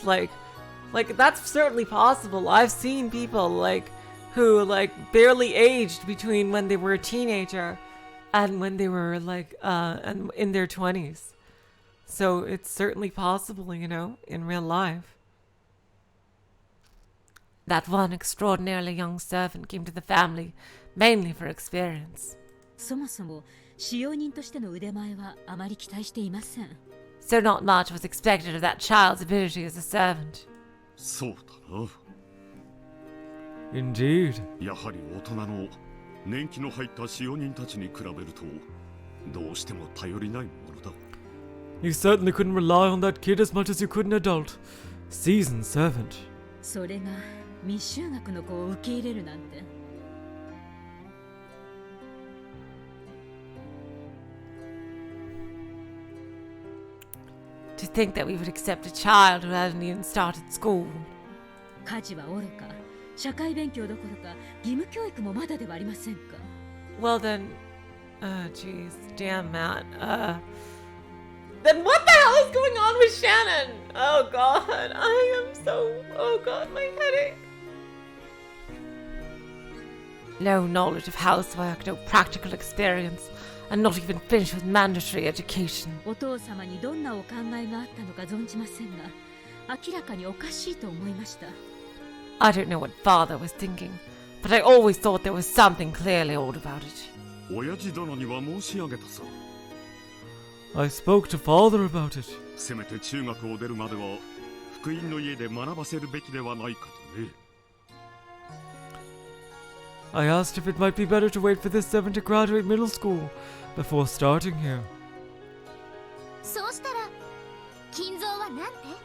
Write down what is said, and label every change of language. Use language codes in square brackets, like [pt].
[en] Like that's certainly possible. I've seen people like who like barely aged between when they were a teenager and when they were like and in their 20s. So it's certainly possible, you know, in real life. That one extraordinarily young servant came to the family mainly for experience. [ja] そもそも使用人としての腕前はあまり期待していません。 [en] So not much was expected of that child's ability as a servant. [ja] そうだな。 [en] Indeed. [ja] やはり大人の年季の入った使用人たちに比べるとどうしても頼りないものだ。 [en] You certainly couldn't rely on that kid as much as you could an adult. Seasoned servant. [ja] それが未就学の子を受け入れるなんて。 [en] To think that we would accept a child who hadn't even started school. [ja] 家事はおろか、社会勉強どころか義務教育もまだではありませんか。 [en] Well then, jeez, damn Matt. Then what the hell is going on with Shannon? Oh god, I am so, oh god, my headache. No knowledge of housework, no practical experience, and not even finished with mandatory education. [ja] お父様にどんなお考えがあったのか存じませんが、明らかにおかしいと思いました。 [en] I don't know what father was thinking, but I always thought there was something clearly odd about it. [ja] 親父殿には申し上げたさ。 [en] I spoke to father about it. [ja] せめて中学を出るまでは福音の家で学ばせるべきではないかとね。 [en] I asked if it might be better to wait for this servant to graduate middle school before starting here. [ja] そうしたら金蔵はなんて